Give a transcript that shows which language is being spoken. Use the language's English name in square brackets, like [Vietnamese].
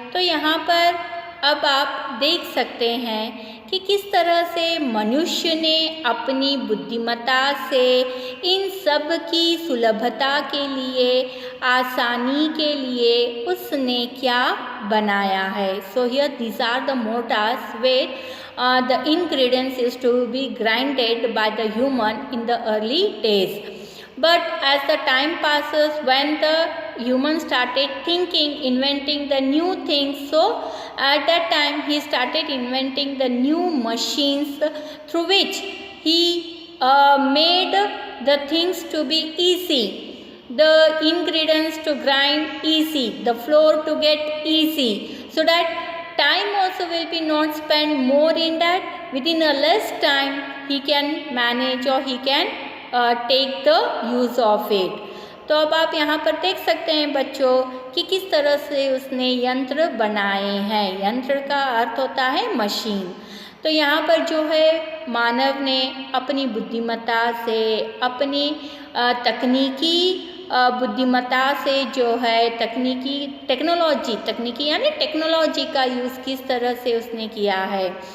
[Hindi] तो यहाँ पर अब आप देख सकते हैं कि किस तरह से मनुष्य ने अपनी बुद्धिमत्ता से इन सब की सुलभता के लिए, आसानी के लिए उसने क्या बनाया है। [English] So here these are the motors where the ingredients is to be grinded by the human in the early days. But as the time passes, when the human started thinking, inventing the new things, so at that time he started inventing the new machines through which he made the things to be easy, the ingredients to grind easy, the flour to get easy, so that time also will be not spent more in that. Within a less time he can manage or he can take the use of it. [Hindi] तो अब आप यहाँ पर देख सकते हैं बच्चों कि किस तरह से उसने यंत्र बनाए हैं। यंत्र का अर्थ होता है मशीन। तो यहाँ पर जो है मानव ने अपनी बुद्धिमत्ता से, अपनी तकनीकी बुद्धिमत्ता से जो है तकनीकी यानी टेक्नोलॉजी का यूज़ किस तरह से उसने किया है।